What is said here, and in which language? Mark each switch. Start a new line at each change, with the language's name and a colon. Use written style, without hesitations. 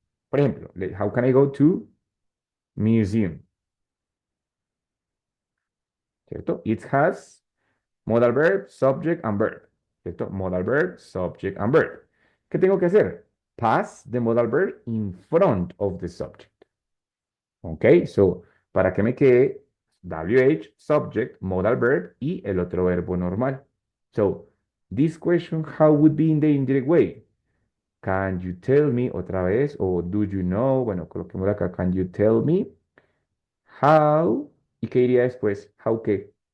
Spanish: Por ejemplo,
English: how can I go to museum?
Spanish: ¿Cierto?
English: It has modal verb, subject, and verb. ¿Cierto? Modal verb, subject, and verb.
Spanish: ¿Qué tengo que hacer?
English: Pass the modal verb in front of the subject. Ok, so,
Spanish: para que me quede WH,
English: subject, modal verb
Spanish: y el otro verbo normal.
English: So, this question, how would be in the indirect way? Can you tell me
Spanish: otra vez? O
English: do you know?
Spanish: Bueno, coloquemos acá,
English: can you tell me how?
Spanish: ¿Y qué iría después?
English: How qué?